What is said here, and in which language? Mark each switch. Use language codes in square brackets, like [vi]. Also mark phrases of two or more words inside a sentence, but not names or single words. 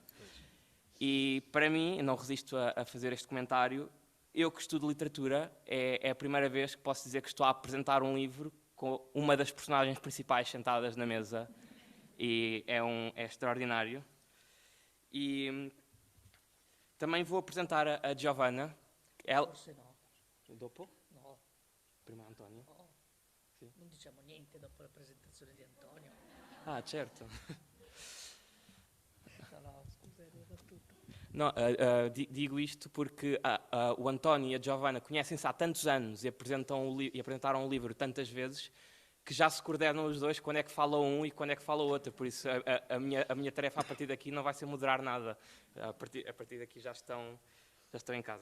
[pt] E para mim, eu não resisto a fazer este comentário, eu que estudo literatura, é a primeira vez que posso dizer que estou a apresentar um livro com uma das personagens principais sentadas na mesa, e é extraordinário. E também vou apresentar a Giovanna. [it] Forse no. Dopo? No. Prima Antonio. No. Sì. Non diciamo niente dopo la presentazione di Antonio. Ah, certo. No, scusa, ero battuto. [pt] Não, digo isto porque o António e a Giovanna conhecem-se há tantos anos e apresentaram o livro tantas vezes que já se coordenam os dois quando é que fala um e quando é que fala o outro. Por isso, a minha tarefa a partir daqui não vai ser moderar nada. A partir daqui já estão em casa.